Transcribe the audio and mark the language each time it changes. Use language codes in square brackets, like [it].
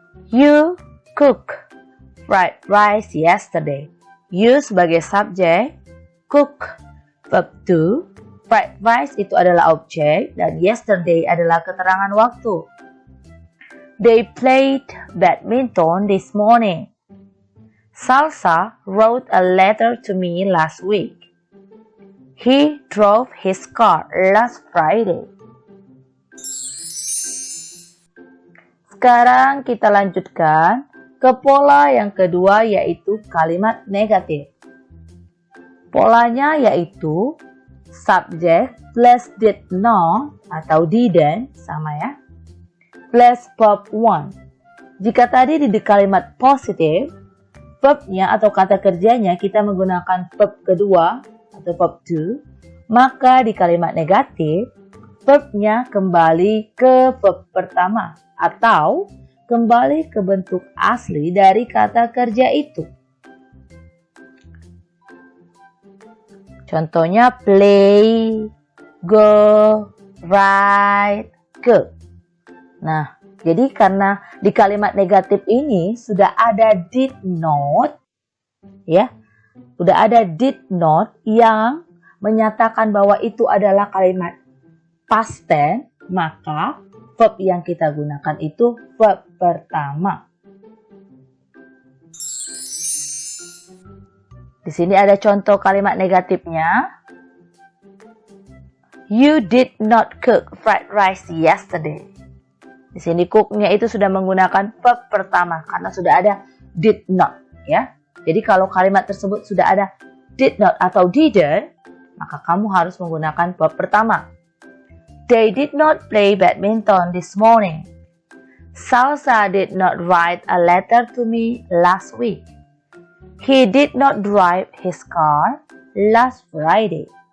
[en] You cook fried rice yesterday. [id] You sebagai subjek, cook verb to, fried rice itu adalah objek, dan yesterday adalah keterangan waktu. [en] They played badminton this morning. Salsa wrote a letter to me last week. He drove his car last Friday. [id] Sekarang kita lanjutkan ke pola yang kedua yaitu kalimat negatif. Polanya yaitu subject plus did not atau didn't, sama ya, plus verb one. Jika tadi di kalimat positif, verbnya atau kata kerjanya kita menggunakan verb kedua atau verb to, maka di kalimat negatif verbnya kembali ke verb pertama atau kembali ke bentuk asli dari kata kerja itu. Contohnya play, go, write, cook. Nah, jadi karena di kalimat negatif ini sudah ada did not, ya, sudah ada did not yang menyatakan bahwa itu adalah kalimat past tense, maka verb yang kita gunakan itu verb pertama. Di sini ada contoh kalimat negatifnya. [en] You did not cook fried rice yesterday. [id] Di sini cook-nya itu sudah menggunakan verb pertama karena sudah ada did not, ya. Jadi kalau kalimat tersebut sudah ada did not atau didn't, maka kamu harus menggunakan verb pertama. [en] They did not play badminton this morning. Salsa did not write a letter to me last week. He did not drive his car last Friday.